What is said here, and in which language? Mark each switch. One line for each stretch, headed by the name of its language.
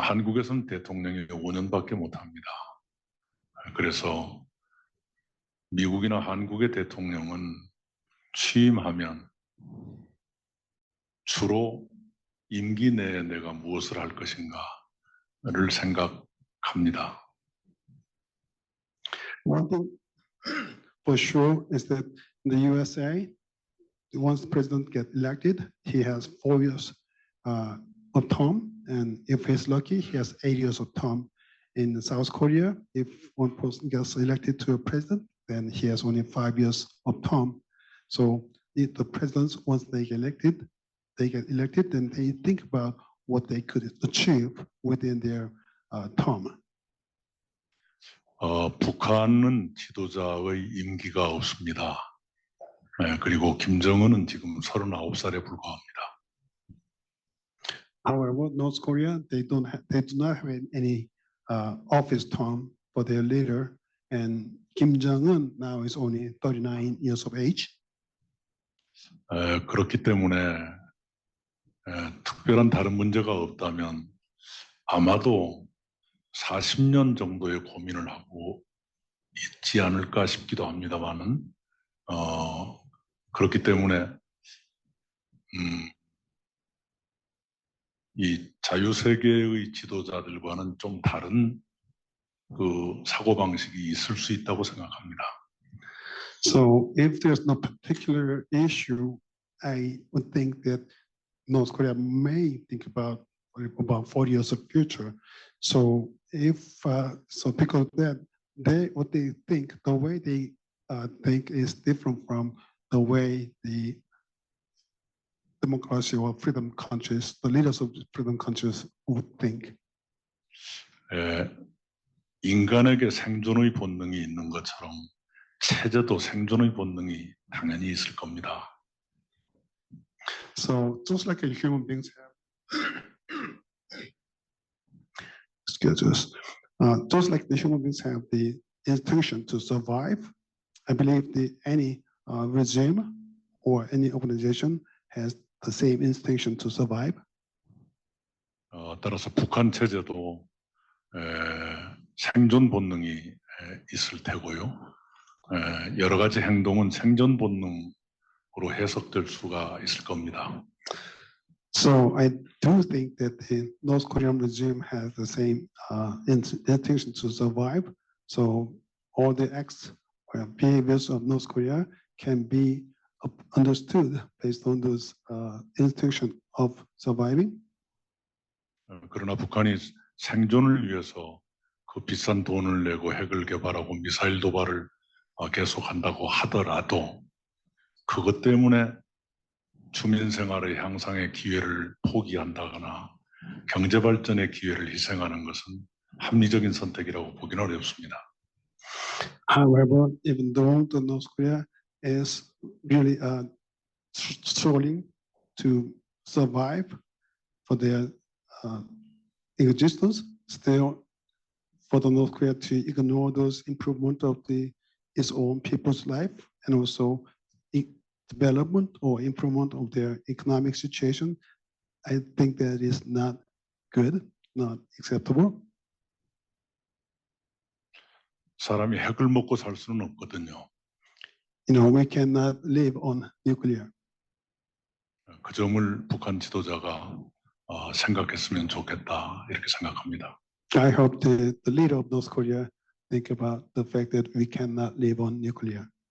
Korean: 한국에서는 대통령이 5년밖에 못합니다. 그래서 미국이나 한국의 대통령은 취임하면 주로 임기 내에 내가 무엇을 할 것인가를 생각합니다.
English: One thing for sure is that in the USA, once the president gets elected, he has 4 years of term, and if he's lucky, he has 8 years of term. In South Korea, if one person gets elected to a president, then he has only 5 years of term. So if the presidents, once they get elected, then they think about what they could achieve within their term.
Korean: 북한은 지도자의 임기가 없습니다. 그리고 김정은은 지금 39살에 불과합니다.
English: However, North Korea, they do not have any office term for their leader, and Kim Jong-un now is only 39 years of age.
Korean: 그렇기 때문에 특별한 다른 문제가 없다면 아마도 40년 정도의 고민을 하고 있지 않을까 싶기도 합니다만은 그렇기 때문에 이 자유세계의 지도자들과는 좀 다른 그 사고방식이 있을 수 있다고 생각합니다.
English: So if there's no particular issue, I would think that North Korea may think about 40 years of future. So if so, because that what they think, the way they think is different from the way the democracy or freedom countries, the leaders of freedom countries would think.
Korean: 인간에게 생존의 본능이 있는 것처럼 체제도 생존의 본능이 당연히 있을 겁니다.
English: So just like human beings have, excuse us, just like the human beings have the intention to survive, I believe any regime or any organization has the same instinct to survive.
Korean: 따라서 북한 체제도 생존 본능이 있을 테고요. 여러 가지 행동은 생존 본능으로 해석될 수가 있을 겁니다.
English: So I do think that the North Korean regime has the same intention to survive. So all the acts or behaviors of North Korea can be understood based on those intention of surviving.
Korean: 그러나 북한이 생존을 위해서 그 비싼 돈을 내고 핵을 개발하고 미사일 도발을 계속한다고 하더라도 그것 때문에 주민 생활의 향상의 기회를 포기한다거나 경제 발전의 기회를 희생하는 것은 합리적인 선택이라고 보기는 어렵습니다.
English: However, even though the North Korea is really struggling to survive for their existence, still for the North Korea to ignore those improvement of its own people's life and also development or improvement of their economic situation, I think that is not good, not acceptable.
Korean: 사람이 핵을 먹고 살 수는 없거든요.
English: You know, we cannot live on nuclear.
Korean: 그 점을 북한 지도자가 생각했으면 좋겠다 이렇게 생각합니다.
English: I hope the leader of North Korea think about the fact that we cannot live on nuclear.